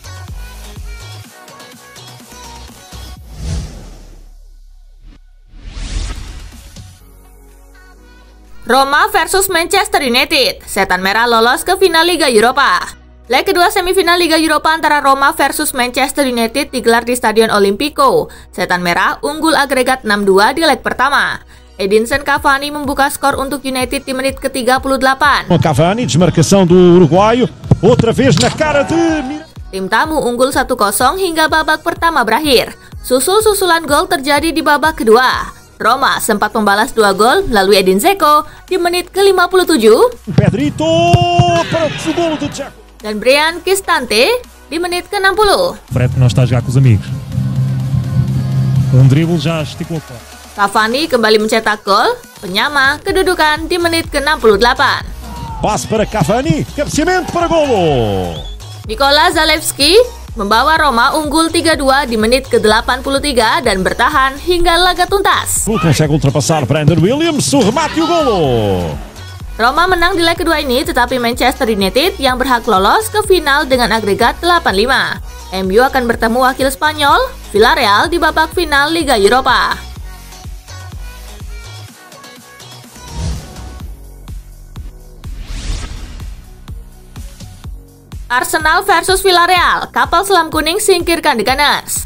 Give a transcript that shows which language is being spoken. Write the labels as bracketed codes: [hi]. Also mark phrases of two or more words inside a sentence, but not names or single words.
[id] Roma versus Manchester United, Setan Merah lolos ke final Liga Eropa. Leg kedua semifinal Liga Eropa antara Roma versus Manchester United digelar di Stadion Olimpico. Setan Merah unggul agregat 6-2 di leg pertama. Edinson Cavani membuka skor untuk United di menit ke-38. [pt] Cavani, desmarcação do Uruguaio, outra vez na cara de... [id] Tim tamu unggul 1-0 hingga babak pertama berakhir. Susul-susulan gol terjadi di babak kedua. Roma sempat membalas 2 gol melalui Edin Dzeko di menit ke-57. [pt] Pedrito para o gol do Dzeko. [id] Dan Brian Cristante di menit ke-60. [pt] Fred não está a jogar com os amigos. Drible já esticou. [id] Cavani kembali mencetak gol, penyama kedudukan di menit ke-68. [pt] Passe para Cavani, cabeceamento para golo. [id] Nikola Zalewski membawa Roma unggul 3-2 di menit ke-83 dan bertahan hingga laga tuntas. [pt] Consegue ultrapassar Brandon Williams, o remate e o golo. [id] Roma menang di leg kedua ini, tetapi Manchester United yang berhak lolos ke final dengan agregat 8-5. MU akan bertemu wakil Spanyol, Villarreal di babak final Liga Eropa. Arsenal versus Villarreal, kapal selam kuning singkirkan The Gunners.